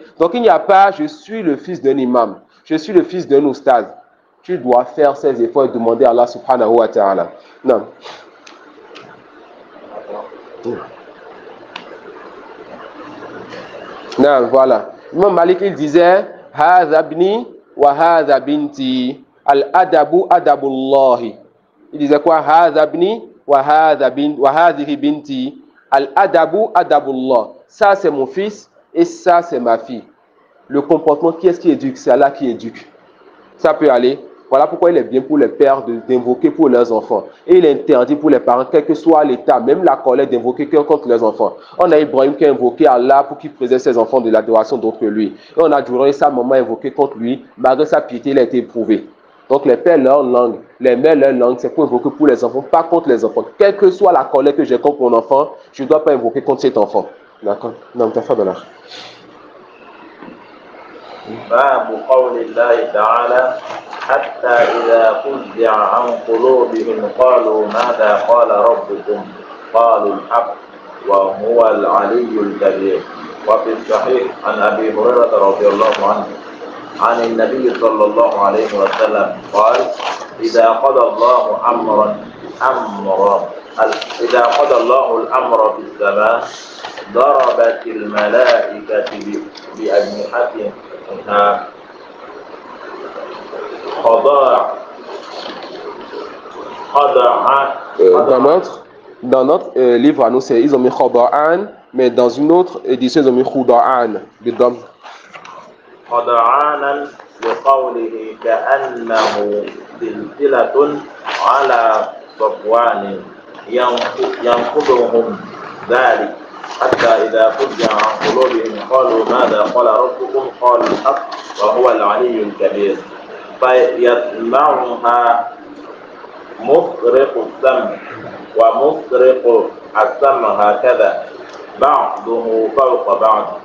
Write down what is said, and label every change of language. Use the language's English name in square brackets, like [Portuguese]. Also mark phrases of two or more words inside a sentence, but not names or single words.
[French] Donc il n'y a pas, je suis le fils d'un imam, je suis le fils d'un oustaz. Tu dois faire ces efforts et demander à Allah [Arabic] سبحانه وتعالى. [French] Non. Non, voilà. Imam Malik, il disait, [Arabic] هذا ابني وهذا بنتي، الأدب أدب الله. [French] Il disait quoi? [Arabic] هذا ابني وهذه بنتي، الأدب أدب الله. [French] Ça, c'est mon fils et ça, c'est ma fille. Le comportement, qui est-ce qui éduque? C'est Allah qui éduque. Ça peut aller. Voilà pourquoi il est bien pour les pères d'invoquer pour leurs enfants. Et il est interdit pour les parents, quel que soit l'état, même la colère, d'invoquer contre leurs enfants. On a Ibrahim qui a invoqué Allah pour qu'il préserve ses enfants de l'adoration d'autres que lui. Et on a Djouré, sa maman, invoqué contre lui. Malgré sa piété, il a été éprouvé. Donc les pères, leur langue, les mères, leur langue, c'est pour invoquer pour les enfants, pas contre les enfants. Quelle que soit la colère que j'ai contre mon enfant, je ne dois pas invoquer contre cet enfant. D'accord? Non, tu as fait de l'art. [Arabic] باب قول الله تعالى حتى إذا فزع عن قلوبهم قالوا ماذا قال ربكم قالوا الحق وهو العلي الكبير. وفي الصحيح عن أبي هريرة رضي الله عنه عن النبي صلى الله عليه وسلم قال إذا قضى الله إذا قضى الله الأمر في السماء ضربت الملائكة بأجنحتها [French] Dans notre livre à nous, ils ont mis Khada'an, mais dans une autre édition, ils ont mis Khuda'an. [Arabic] خضعانا لقوله كأنه سلسلة على صفوان ينقضهم ذلك حتى إذا فزع عن قلوبهم قالوا ماذا قال ربكم قالوا الحق وهو العلي الكبير فيسمعها مفرق السمع ومفرق السمع هكذا بعضه فوق بعض.